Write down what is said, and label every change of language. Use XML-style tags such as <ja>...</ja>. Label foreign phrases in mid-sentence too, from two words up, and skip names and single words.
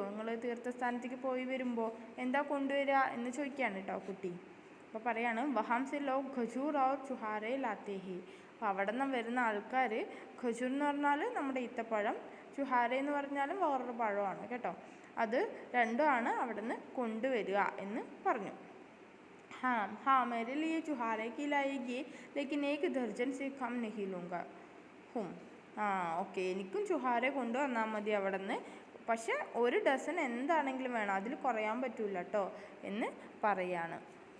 <ml>നിങ്ങൾ തീർത്ഥസ്ഥാനത്തേക്ക് പോയി വരുമ്പോൾ എന്താ കൊണ്ടുവരിക എന്ന് ചോദിക്കുകയാണ് കേട്ടോ കുട്ടി. അപ്പോൾ പറയാണ്</ml> <hi>वहाँ से लोग खजूर और छुहारे लाते हैं.</hi> <ml>അപ്പോൾ അവിടെ നിന്ന് വരുന്ന ആൾക്കാർ, ഖജൂർ എന്ന് പറഞ്ഞാൽ നമ്മുടെ ഈത്തപ്പഴം, ചുഹാര എന്ന് പറഞ്ഞാലും വേറൊരു പഴമാണ് കേട്ടോ. അത് രണ്ടുമാണ് അവിടെ നിന്ന് കൊണ്ടുവരിക എന്ന് പറഞ്ഞു.</ml> <hi>हाँ हाँ मेरे लिए चुहारे की लाएगी लेकिन एक दर्जन से कम नहीं लूँगा हूँ.</hi> <ml>ആ ഓക്കെ, എനിക്കും ചുഹാര കൊണ്ടുവന്നാൽ മതി അവിടെ നിന്ന്, പക്ഷെ 1 ഡസൻ എന്താണെങ്കിലും വേണം, അതിൽ കുറയാൻ പറ്റൂല കേട്ടോ എന്ന് പറയാണ്.</ml>